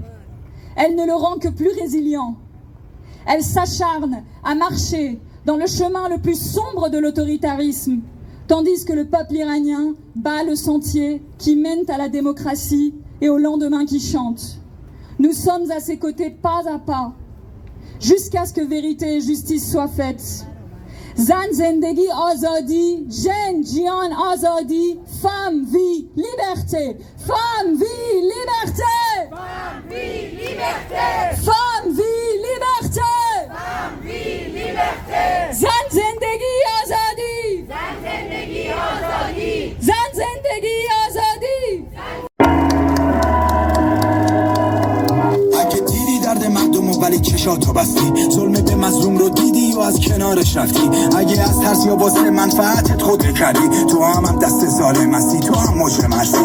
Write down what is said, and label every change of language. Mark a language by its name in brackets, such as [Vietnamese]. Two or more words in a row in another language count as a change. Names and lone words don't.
[French] Elle ne le rend que plus résilient. Elle s'acharne à marcher dans le chemin le plus sombre de l'autoritarisme, tandis que le peuple iranien bat le sentier qui mène à la démocratie et au lendemain qui chante. Nous sommes à ses côtés pas à pas, jusqu'à ce que vérité et justice soient faites. [Persian] زن زندگی آزادی, [Kurdish] jen jian azadi, [French] femme, vie, liberté. Femme, vie, liberté. Femme, vie, liberté. Femme, vie, liberté. Femme, vie, liberté. [Persian] زن زندگی آزادی. زن زندگی آزادی. زن زندگی آزادی. اگه دیدی درد مردم و ولی چشاتو بستی ظلم به مظلوم رو دیدی و از کنارش رفتی اگه از ترس یا واسه منفعتت خودت کردی تو هم دست ظالم هستی تو هم مجرم هستی